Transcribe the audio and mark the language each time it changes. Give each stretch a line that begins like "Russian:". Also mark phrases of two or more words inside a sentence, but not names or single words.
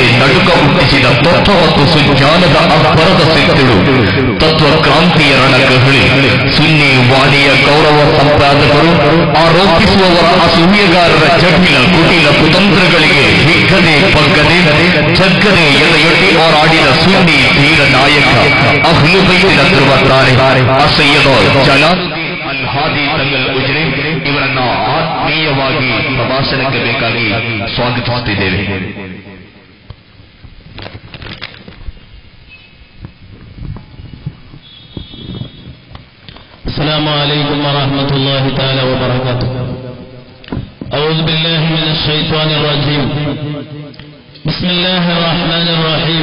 Kannada: ನಡುಕ ಹುಟ್ಟಿಸಿದ ತತ್ವ ಮತ್ತು ಸುಜ್ಞಾನದ ಅಬ್ಬರದ ಸಿಕ್ಕಳು ತತ್ವ ಕ್ರಾಂತಿಯ ರಣಕಹಳಿ ಸುನ್ನಿ ವಾಣಿಯ ಗೌರವ ಸಂಪಾದಕರು ಆರೋಪಿಸುವವರ ಅಸೂಯೆಗಾರರ ಜಟಿಲ ಕುಟಿಲ ಕುತಂತ್ರಗಳಿಗೆ ಹಿಗ್ಗದೆ ಬಗ್ಗದೆ ಜಗ್ಗದೆ ಎದೆಯೊಡ್ಡಿ ಹೋರಾಡಿದ ಸುನ್ನಿ ಧೀರ ನಾಯಕ ಅಹ್ಲು ಬೈತಿನ ಧ್ರುವತಾರೆ ಅಸಯ್ಯದ ಜಲಾಲುದ್ದೀನ್ ಅಲ್ ಹಾದಿ ತಂಗಲ್ ಉಜ್ರೆ ಇವರನ್ನ ಆತ್ಮೀಯವಾಗಿ ಪ್ರಭಾಷಣಕ್ಕೆ ಬೇಕಾಗಿ ಸ್ವಾಗತಿಸುತ್ತಿದ್ದೇವೆ.
Arabic: السلام عليكم ورحمة الله تعالى وبركاته. أعوذ بالله من الشيطان الرجيم. بسم الله الرحمن الرحيم.